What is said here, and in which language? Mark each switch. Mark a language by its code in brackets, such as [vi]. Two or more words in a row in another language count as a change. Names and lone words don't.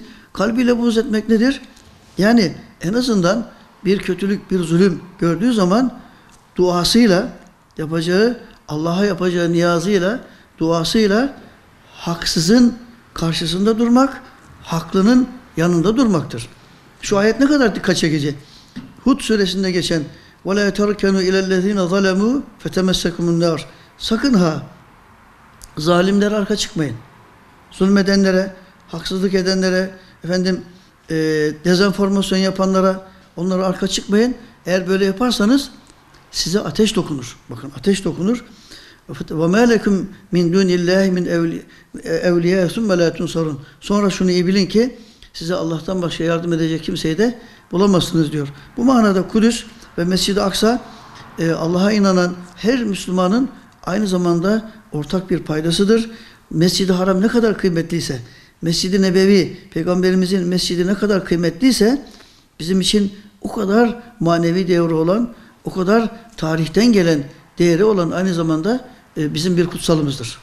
[tr] Kalbiyle buğz etmek nedir? Yani en azından bir kötülük, bir zulüm gördüğü zaman duasıyla yapacağı, Allah'a yapacağı niyazıyla, duasıyla haksızın karşısında durmak, haklının yanında durmaktır. Şu ayet ne kadar dikkat çekici. Hud suresinde geçen [ar] وَلَا تَرْكَنُوا اِلَى الَّذ۪ينَ ظَلَمُوا فَتَمَسَّكُمُ النَّارِ [tr] Sakın ha zalimlere arka çıkmayın. Zulmedenlere, haksızlık edenlere, dezenformasyon yapanlara, onlara arka çıkmayın. Eğer böyle yaparsanız size ateş dokunur. Bakın ateş dokunur. [ar] وَمَا لَكُمْ مِنْ دُونِ اللّٰهِ مِنْ اَوْلِيَا ثُمَّ لَا تُنْصَرُونَ [tr] Sonra şunu iyi bilin ki size Allah'tan başka yardım edecek kimseyi de bulamazsınız diyor. Bu manada Kudüs ve Mescid-i Aksa Allah'a inanan her Müslümanın aynı zamanda ortak bir paydasıdır. Mescid-i Haram ne kadar kıymetliyse, Mescid-i Nebevi, Peygamberimizin mescidi ne kadar kıymetliyse bizim için o kadar manevi değeri olan, o kadar tarihten gelen değeri olan aynı zamanda bizim bir kutsalımızdır.